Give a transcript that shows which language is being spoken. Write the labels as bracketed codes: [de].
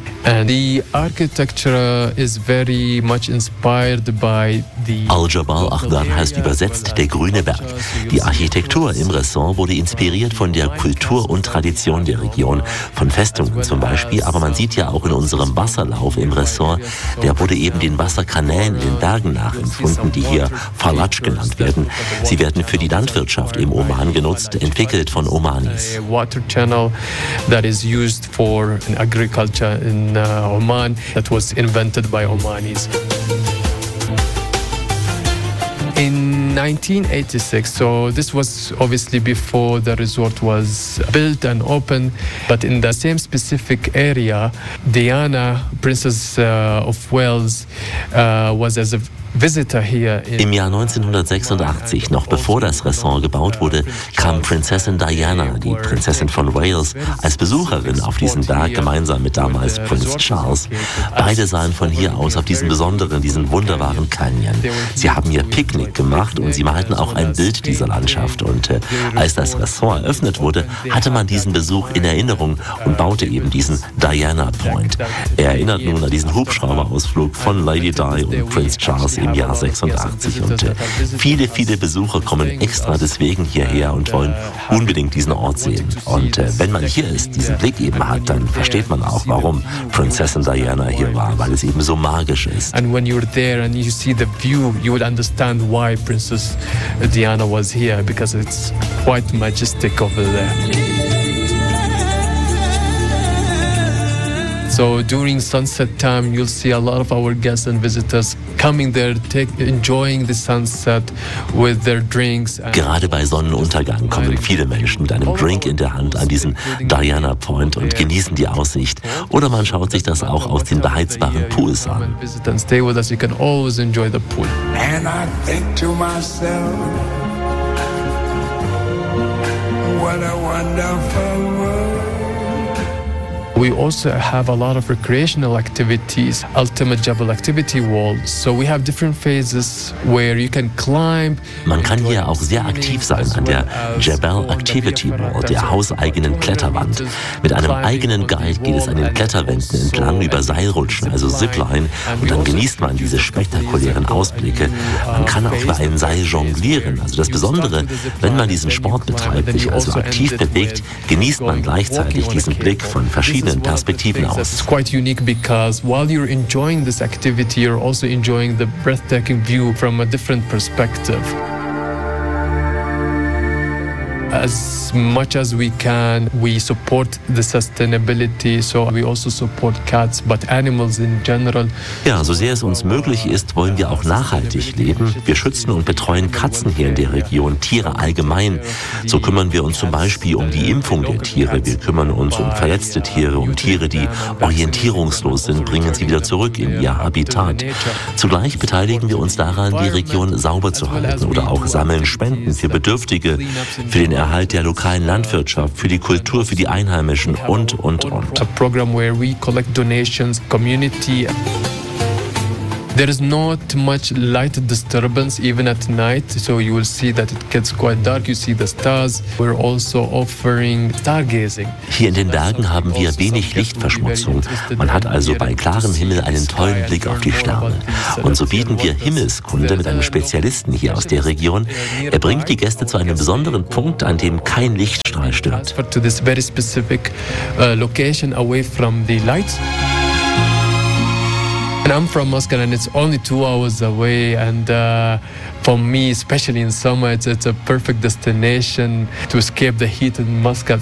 [en] And the architecture is very much inspired by the [de] Al-Jabal Akhdar heißt übersetzt der grüne Berg. Die Architektur im Ressort wurde inspiriert von der Kultur und Tradition der Region, von Festungen zum Beispiel, aber man sieht ja auch in unserem Wasserlauf im Ressort, der wurde eben den Wasserkanälen in den Bergen nachempfunden, die hier Falaj genannt werden. Sie werden für die Landwirtschaft im Oman genutzt, entwickelt von Omanis. [en] Water channel that is used for agriculture in Oman, that was invented by Omanis. In 1986, so this was obviously before the resort was built and opened, but in the same specific area, Diana, Princess of Wales, was as a [de] Im Jahr 1986, noch bevor das Restaurant gebaut wurde, kam Prinzessin Diana, die Prinzessin von Wales, als Besucherin auf diesen Berg gemeinsam mit damals Prinz Charles. Beide sahen von hier aus auf diesen wunderbaren Canyon. Sie haben ihr Picknick gemacht und sie malten auch ein Bild dieser Landschaft. Und als das Restaurant eröffnet wurde, hatte man diesen Besuch in Erinnerung und baute eben diesen Diana Point. Er erinnert nun an diesen Hubschrauberausflug von Lady Di und Prinz Charles im Jahr 86 und viele Besucher kommen extra deswegen hierher und wollen unbedingt diesen Ort sehen. Und wenn man hier ist, diesen Blick eben hat, dann versteht man auch, warum Prinzessin Diana hier war, weil es eben so magisch ist. [en] And when you're there and you see the view, you would understand why Princess Diana was here, because it's quite majestic over there. So during sunset time, you'll see a lot of our guests and visitors coming there, enjoying the sunset with their drinks. [de] Gerade bei Sonnenuntergang kommen viele Menschen mit einem Drink in der Hand an diesen Diana Point und genießen die Aussicht. Oder man schaut sich das auch aus den beheizbaren Pools an. [en] And stay with us, you can always enjoy the pool. And I think to myself, what a wonderful world. We also have a lot of recreational activities, Ultimate Jebel Activity Wall. So we have different phases where you can climb. [de] Man kann hier auch sehr aktiv sein an der Jebel Activity Wall, der hauseigenen Kletterwand. Mit einem eigenen Guide geht es an den Kletterwänden entlang über Seilrutschen, also Zipline, und dann genießt man diese spektakulären Ausblicke. Man kann auch über ein Seil jonglieren. Also das Besondere, wenn man diesen Sport betreibt, sich also aktiv bewegt, genießt man gleichzeitig diesen Blick von verschiedenen Perspektiven aus. [en] It's quite unique because while you're enjoying this activity, you're also enjoying the breathtaking view from a different perspective. As much as we can, we support the sustainability, so we also support cats, but animals in general. [de] Ja, so sehr es uns möglich ist, wollen wir auch nachhaltig leben. Wir schützen und betreuen Katzen hier in der Region, Tiere allgemein. So kümmern wir uns zum Beispiel um die Impfung der Tiere. Wir kümmern uns um verletzte Tiere, um Tiere, die orientierungslos sind, bringen sie wieder zurück in ihr Habitat. Zugleich beteiligen wir uns daran, die Region sauber zu halten oder auch sammeln Spenden für Bedürftige, für den Erhalt der lokalen Landwirtschaft, für die Kultur, für die Einheimischen und. [en] A program where we collect donations, community. There is not much light disturbance even at night, so you will see that it gets quite dark, you see the stars. We're also offering stargazing. [de] Hier in den Bergen haben wir wenig Lichtverschmutzung. Man hat also bei klarem Himmel einen tollen Blick auf die Sterne. Und so bieten wir Himmelskunde mit einem Spezialisten hier aus der Region. Er bringt die Gäste zu einem besonderen Punkt, an dem kein Lichtstrahl stört. [en] To this very specific location away from the light. And I'm from Moscow and it's only 2 hours away, and for me, especially in summer, it's a perfect destination to escape the heat in Muscat.